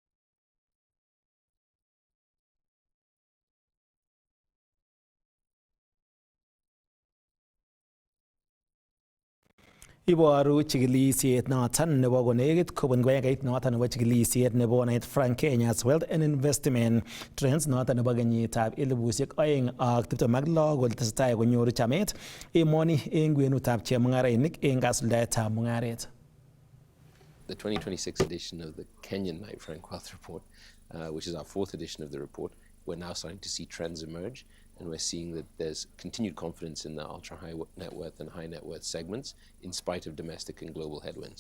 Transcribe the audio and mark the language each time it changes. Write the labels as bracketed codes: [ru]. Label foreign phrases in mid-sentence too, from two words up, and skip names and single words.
[kln] Iboru chikilisiet noton nebo konekit kobun kibagengeit noton nebo chikilisiet nebo Knight Frank Kenya's Wealth and Investment Trends noton nebo kenyitab 2026 kole tesetai konyoru chamet emoni eng kwenutab chemung'arainik eng kasuldaetab mung'aret. [en] The 2026 edition of the Kenyan Knight Frank Wealth Report, which is our fourth edition of the report, we're now starting to see trends emerge, and we're seeing that there's continued confidence in the ultra-high net worth and high net worth segments in spite of domestic and global headwinds.